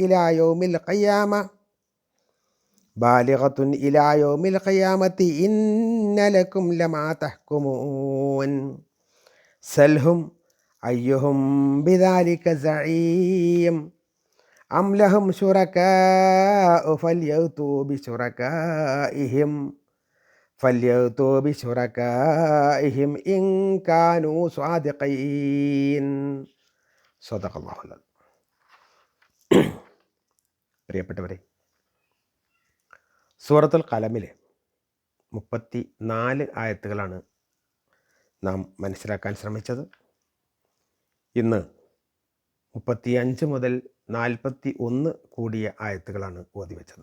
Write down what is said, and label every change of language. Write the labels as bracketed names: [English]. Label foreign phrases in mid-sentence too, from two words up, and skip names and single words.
[Arabic] إلى يوم القيامة إن لكم لما تحكمون سلهم أيهم بذلك زعيم أم لهم شركاء فليأتوا بشركائهم إن كانوا صادقين. صدق الله العليم. [Malayalam] പ്രിയപ്പെട്ടവരെ, സൂറത്തുൽ ഖലമിലെ 34 ആയത്തുകളാണ് നാം മനസ്സിലാക്കാൻ ശ്രമിച്ചത്. ഇന്ന് 35 മുതൽ 41 കൂടിയ ആയത്തുകളാണ് ഓതിവെച്ചത്.